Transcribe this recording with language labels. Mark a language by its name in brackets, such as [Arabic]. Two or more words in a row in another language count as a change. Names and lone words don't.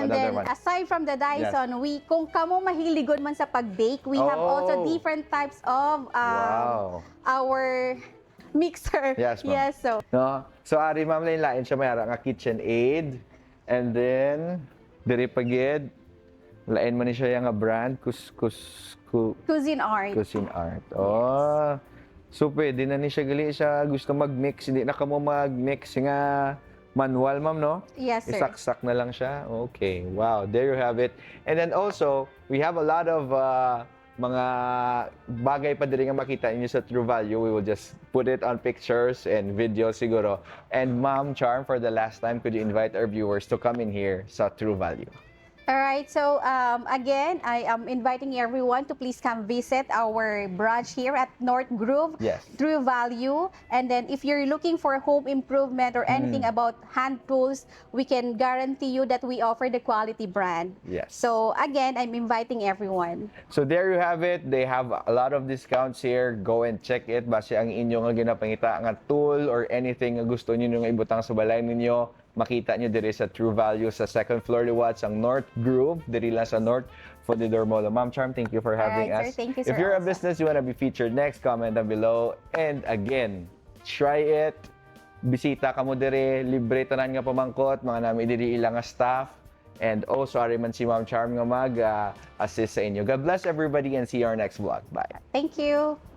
[English] And another then, one. aside from the Dyson, [Hiligaynon] kung kamo mahiligon man sa pag-bake, [English] we have also Oh. different types of Wow. our mixer. Yes, ma'am. Yes, so No? So, [Hiligaynon] ari, ma'am, lain siya may ara nga kitchen aid. [English] And then, [Hiligaynon] diri pagid, lain man ni siya nga brand, cuisine art. Cuisine Art. Oh. [English] So, [Hiligaynon] pwede na ni siya gali siya gusto mag-mix. Hindi na ka mo mag-mix nga manual, ma'am, no? [English] Yes, sir. [Hiligaynon] Isaksak na lang siya. [English] Okay. Wow. There you have it. And then also, we have a lot of [Hiligaynon] mga bagay pa diri nga makita niyo sa True Value. [English] We will just put it on pictures and videos siguro. And Ma'am Charm, for the last time, could you invite our viewers to come in here sa True Value? All right, so again, I am inviting everyone to please come visit our branch here at North Grove, Yes. True Value. And then if you're looking for home improvement or anything about hand tools, we can guarantee you that we offer the quality brand. Yes. So again, I'm inviting everyone. So there you have it. They have a lot of discounts here. Go and check it. [Hiligaynon] Base ang inyo nga ginapangita nga tool or anything nga gusto niyo nga ibutang sa balay ninyo, makita nyo diri sa True Value sa [English] second floor [Hiligaynon] liwat ang North Grove, diri lang sa North Fundidor Mall. [English] Ma'am Charm, thank you for having Alright, us. sir. Thank you, If sir, you're a also. business you want to be featured next, comment down below. And again, try it. [Hiligaynon] Bisita ka mo diri, libre tanan nga pamangkot, mga nami diri ilang nga staff. [English] And also, [Hiligaynon] ari man si Ma'am Charm nga mag-assist sa inyo. [English] God bless everybody and see you our next vlog. Bye. Thank you.